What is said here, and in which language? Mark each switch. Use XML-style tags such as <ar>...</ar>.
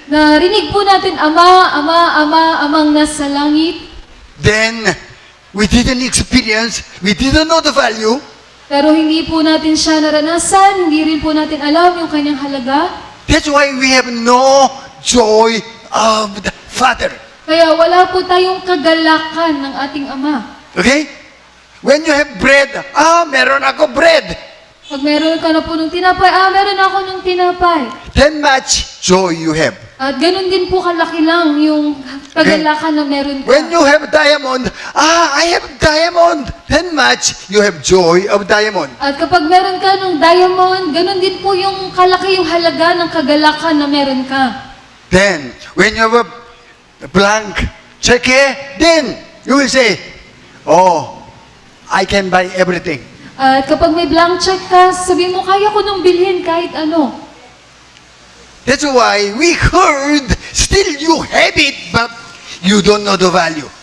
<tl>Narinig po natin, Ama, Ama, Ama, Amang nasa langit.</tl> <en>Then we didn't experience, we didn't know the value.</en> <tl>Pero hindi po natin siya naranasan, hindi rin po natin alam yung kanyang halaga.</tl> <en>That's why we have no joy of the Father.</en> <tl>Kaya wala po tayong kagalakan ng ating Ama.</tl> <en>Okay? When you have bread,</en> <tl>meron ako</tl> <en>bread.</en> <tl>Pag meron ka na po ng tinapay, meron ako ng tinapay.</tl> <en>Then much joy you have.</en> <tl>At ganun din po kalaki lang yung kagalakan na meron ka.</tl> <en>When you have diamond, I have diamond, then much you have joy of diamond.</en> <tl>At kapag meron ka ng diamond, ganun din po yung kalaki yung halaga ng kagalakan na meron ka.</tl> <en>Then, when you have a blank check, then you will say, oh, I can buy everything.</en> <tl>At kapag may blank check ka, sabihin mo, kaya ko nung bilhin kahit ano.</tl> <en>That's why we heard, still you have it, but you don't know the value.</en>